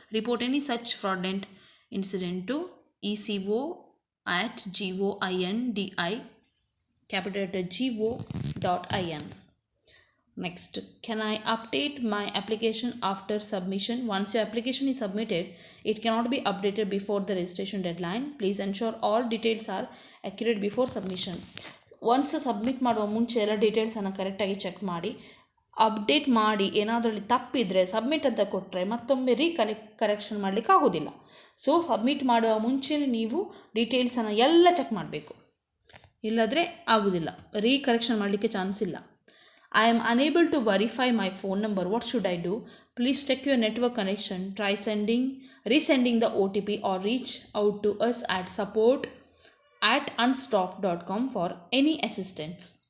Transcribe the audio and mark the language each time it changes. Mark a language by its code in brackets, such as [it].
[en] Report any such fraudulent incident to eco@goindi.in. Next, can I update my application after submission? Once your application is submitted, it cannot be updated before the registration deadline. Please ensure all details are accurate before submission. [kn] Once submit ಮಾಡುವ ಮುಂಚೆ ಎಲ್ಲ ಡೀಟೇಲ್ಸನ್ನು ಕರೆಕ್ಟಾಗಿ check ಮಾಡಿ update ಮಾಡಿ. ಏನಾದರಲ್ಲಿ ತಪ್ಪಿದರೆ submit ಅಂತ ಕೊಟ್ಟರೆ ಮತ್ತೊಮ್ಮೆ ಕರೆಕ್ಷನ್ ಮಾಡಲಿಕ್ಕೆ ಆಗೋದಿಲ್ಲ. ಸೊ ಸಬ್ಮಿಟ್ ಮಾಡುವ ಮುಂಚೆ ನೀವು ಡೀಟೇಲ್ಸನ್ನು ಎಲ್ಲ ಚೆಕ್ ಮಾಡಬೇಕು, ಇಲ್ಲದ್ರೆ ಆಗೋದಿಲ್ಲ, ಕರೆಕ್ಷನ್ ಮಾಡಲಿಕ್ಕೆ ಚಾನ್ಸ್ ಇಲ್ಲ. [en] I am unable to verify my phone number. What should I do? Please check your network connection. Try resending the OTP or reach out to us at support@unstopped.com for any assistance.